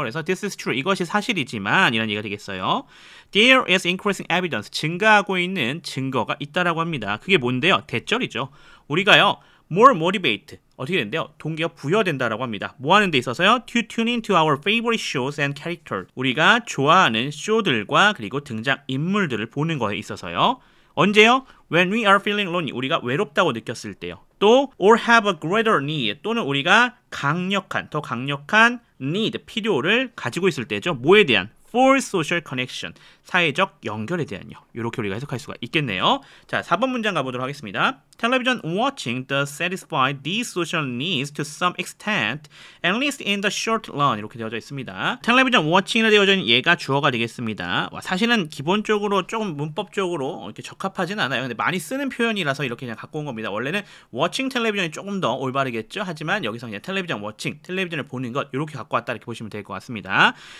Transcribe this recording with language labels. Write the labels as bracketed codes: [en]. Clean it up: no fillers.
[ko] 그래서 [en] this is true [ko] 이것이 사실이지만 이란 얘기가 되겠어요. [en] There is increasing evidence [ko] 증가하고 있는 증거가 있다라고 합니다. 그게 뭔데요? 대절이죠. 우리가요 more motivate 어떻게 된대요? 동기가 부여된다라고 합니다. 뭐 하는 데 있어서요? [en] To tune into our favorite shows and characters [ko] 우리가 좋아하는 쇼들과 그리고 등장 인물들을 보는 거에 있어서요. 언제요? [en] When we are feeling lonely [ko] 우리가 외롭다고 느꼈을 때요. 또 [en] or have a greater need [ko] 또는 우리가 더 강력한 need 필요를 가지고 있을 때죠. 뭐에 대한? [en] for social connection [ko] 사회적 연결에 대한요. 이렇게 우리가 해석할 수가 있겠네요. 자, 4번 문장 가보도록 하겠습니다. [en] Television watching does satisfy these social needs to some extent, at least in the short run. [ko] 이렇게 되어져 있습니다. 텔레비전 watching이라 되어져 있는 얘가 주어가 되겠습니다. 사실은 기본적으로 조금 문법적으로 이렇게 적합하진 않아요. 근데 많이 쓰는 표현이라서 이렇게 그냥 갖고 온 겁니다. 원래는 watching 텔레비전이 조금 더 올바르겠죠. 하지만 여기서 그냥 텔레비전 watching, 텔레비전을 보는 것 이렇게 갖고 왔다 이렇게 보시면 될 것 같습니다.